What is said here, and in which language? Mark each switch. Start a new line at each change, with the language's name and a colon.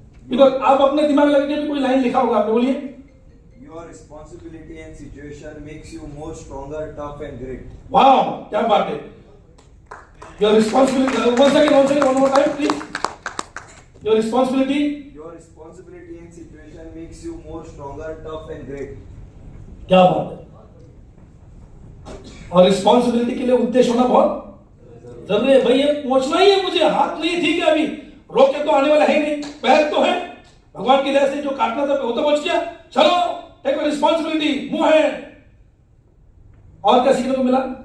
Hindi: Because आप अपने दिमाग लगे भी कोई लाइन लिखा होगा आपने, बोलिए.
English: Your responsibility and situation makes you more stronger, tough and great.
Hindi: वाह, क्या बात है.
English: Your responsibility. One more time, please. Your responsibility and situation makes you more stronger, tough and great.
Hindi: क्या बात है. और रिस्पॉन्सिबिलिटी के लिए उद्देश्य होना बहुत जरूरी है. भाई ये पहुंचना ही है मुझे, हाथ नहीं ठीक है, अभी रोक के तो आने वाला है नहीं, पैर तो है. भगवान की दया से जो काटना था वो तो बच गया. चलो, टेक रिस्पॉन्सिबिलिटी, मुंह है. और क्या सीखने को मिला?